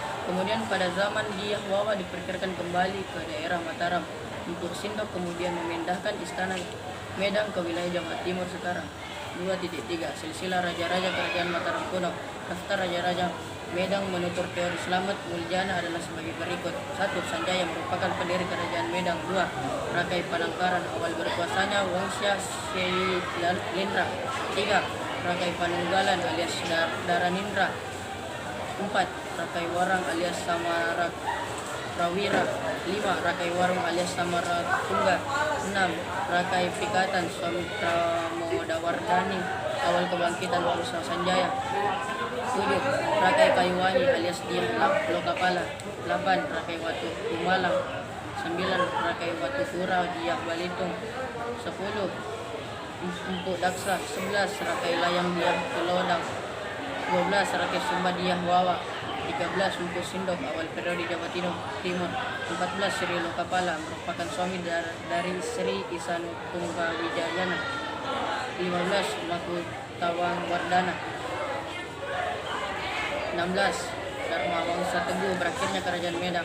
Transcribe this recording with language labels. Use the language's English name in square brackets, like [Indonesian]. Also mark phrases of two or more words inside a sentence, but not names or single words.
[Indonesian] Kemudian pada zaman Dyah Wawa diperkirakan kembali ke daerah Mataram. Empu Sindok kemudian memindahkan istana Medang ke wilayah Jawa Timur sekarang. 2.3 Silsilah Raja-Raja Kerajaan Mataram Kuno. Daftar Raja-Raja Medang menurut teori Slamet Muljana adalah sebagai berikut. 1. Sanjaya merupakan pendiri Kerajaan Medang. 2. Rakai Panangkaran, awal berkuasanya Wangsa Shailendra. 3. Rakai Panunggalan alias Daranindra. 4. Rakai Warang alias Samara Prawira. 5. Rakai Warung alias Samaratungga. 6. Rakai Pikatan Suamitra Modawardani, awal kebangkitan Wangsa Sanjaya. 7. Rakai Kayuwangi alias Dyah Lokapala. 8. Rakai Watu Kumalang. 9. Rakai Watu Pura Dyah Balitung. 10. Empu Daksa. 11. Rakai Layang Dyah Tulodang. 12. Rakai Sumba Dyah Wawa. 13. Empu Sindok, awal periode Jawa Timur. 14. Sri Lokapala merupakan suami dari Sri Isanutungga Wijayana. 15. Makutawang Wardana. 16. Dharma Wangsa Teguh, berakhirnya Kerajaan Medang.